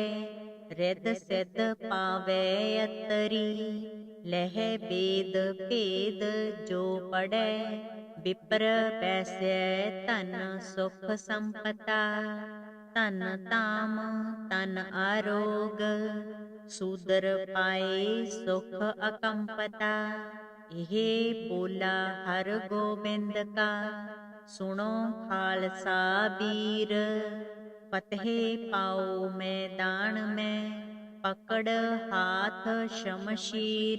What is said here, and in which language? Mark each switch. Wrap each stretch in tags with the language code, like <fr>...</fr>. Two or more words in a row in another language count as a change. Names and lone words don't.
<pa>ਰਿਦ ਸਿੱਧ ਪਾਵੇ ਅਤਰੀ ਲਹ ਵੇਦ ਭੇਦ ਜੋ ਪੜ੍ਹੇ। ਵਿਪ੍ਰ ਪੈਸੇ ਧਨ ਸੁਖ ਸੰਪਤਾ ਧਨ ਤਾਮ ਤਨ ਆਰੋਗ। ਸੂਦਰ ਪਾਏ ਸੁਖ ਅਕੰਪਤਾ।</pa> <hi>इह बोला हर गोबिंद का सुणो खालसा बीर। फतहि पाओ मैदान मैं पकड़ हाथ शमशीर।</hi>